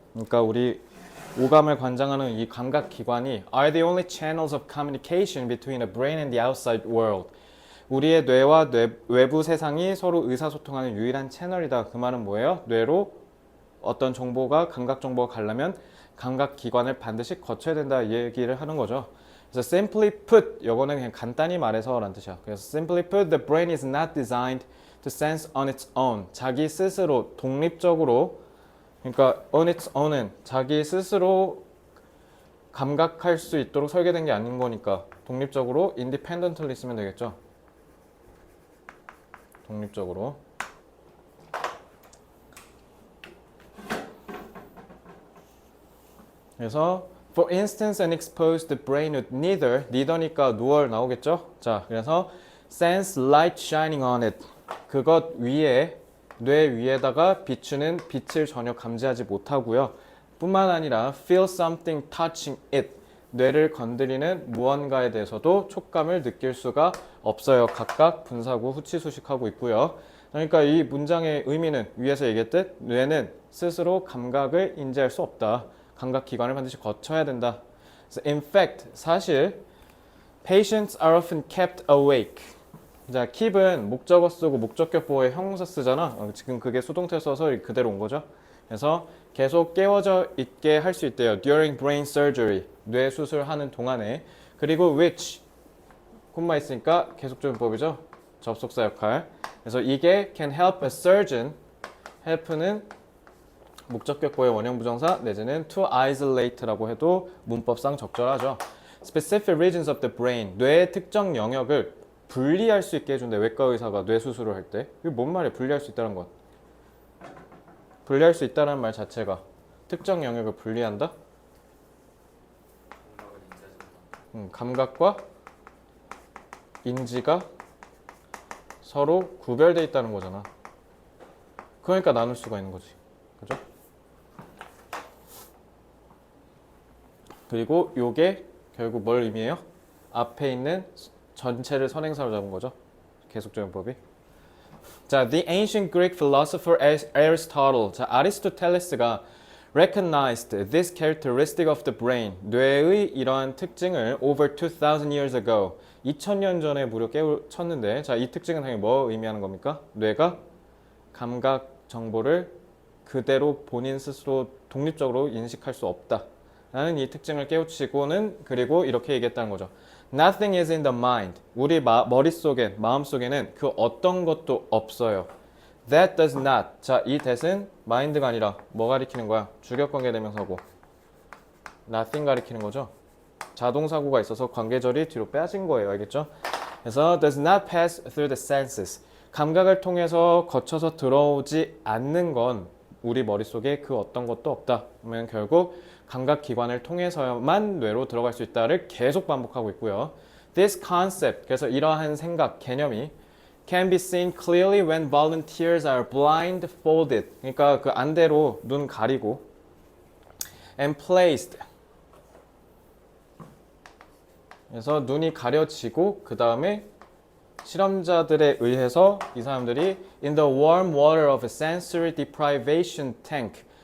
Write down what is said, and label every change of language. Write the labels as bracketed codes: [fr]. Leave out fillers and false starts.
[ko] 그러니까 우리 오감을 관장하는 이 감각 기관이 [en] are the only channels of communication between the brain and the outside world. [ko] 우리의 뇌와 외부 세상이 서로 의사소통하는 유일한 채널이다. 그 말은 뭐예요? 뇌로 어떤 정보가 감각 정보가 가려면 감각 기관을 반드시 거쳐야 된다 이 얘기를 하는 거죠. 그래서 [en] simply put [ko] 이거는 그냥 간단히 말해서라는 뜻이야. [en] 그래서 simply put the brain is not designed to sense on its own. [ko] 자기 스스로 독립적으로 그러니까 [en] on its own [ko] 은 자기 스스로 감각할 수 있도록 설계된 게 아닌 거니까 독립적으로 independently 쓰면 되겠죠. 독립적으로. [en] 그래서 for instance an exposed brain would neither니까 nor [ko] 나오겠죠. [en] 자, 그래서 sense light shining on it. [ko] 그것 위에 뇌 위에다가 비추는 빛을 전혀 감지하지 못하고요. [en] 뿐만 아니라 feel something touching it. [ko] 뇌를 건드리는 무언가에 대해서도 촉감을 느낄 수가 없어요. 각각 분사구 후치수식하고 있고요. 그러니까 이 문장의 의미는 위에서 얘기했듯 뇌는 스스로 감각을 인지할 수 없다. 감각 기관을 반드시 거쳐야 된다. [en] In fact, [ko] 사실 [en] patients are often kept awake. [ko] 자, keep은 목적어 쓰고 목적격 보호에 형용사 쓰잖아. 지금 그게 수동태 써서 그대로 온 거죠. 그래서 계속 깨워져 있게 할 수 있대요. [en] During brain surgery, [ko] 뇌 수술하는 동안에. 그리고 which, 콤마 있으니까 계속적용법이죠. 접속사 역할. [en] 그래서 이게 can help a surgeon. [ko] help는 목적격 보호의 원형 부정사 내지는 to isolate라고 해도 문법상 적절하죠. [en] Specific regions of the brain, [ko] 뇌의 특정 영역을 분리할 수 있게 해준대. 외과 의사가 뇌 수술을 할 때. 이게 뭔 말이야? 분리할 수 있다는 건. 분리할 수 있다는 말 자체가 특정 영역을 분리한다? 감각과 인지가 서로 구별되어 있다는 거잖아. 그러니까 나눌 수가 있는 거지. 그죠? 그리고 요게 결국 뭘 의미해요? 앞에 있는 전체를 선행사로 잡은 거죠. 계속적용법이. [en] 자, the ancient Greek philosopher Aristotle. 자, 아리스토텔레스가 recognized this characteristic of the brain. [ko] 뇌의 이러한 특징을 [en] over 2000 years ago. [ko] 2000년 전에 무려 깨우쳤는데, 자, 이 특징은 당연히 뭐 의미하는 겁니까? 뇌가 감각 정보를 그대로 본인 스스로 독립적으로 인식할 수 없다. 라는 이 특징을 깨우치고는 그리고 이렇게 얘기했다는 거죠. [en] Nothing is in the mind. [ko] 우리 머릿속엔, 마음속에는 그 어떤 것도 없어요. [en] That does not. [ko] 자, 이 that은 mind가 아니라 뭐 가리키는 거야? 주격관계대명사고. Nothing 가리키는 거죠. 자동사고가 있어서 관계절이 뒤로 빼진 거예요. 알겠죠? [en] 그래서 does not pass through the senses. [ko] 감각을 통해서 거쳐서 들어오지 않는 건 우리 머릿속에 그 어떤 것도 없다. 그러면 결국 감각기관을 통해서만 뇌로 들어갈 수 있다를 계속 반복하고 있고요. [en] This concept, [ko] 그래서 이러한 생각, 개념이 [en] can be seen clearly when volunteers are blindfolded. [ko] 그러니까 그 안대로 눈 가리고 [en] and placed. [ko] 그래서 눈이 가려지고 그 다음에 실험자들에 의해서 이 사람들이 [en] in the warm water of a sensory deprivation tank.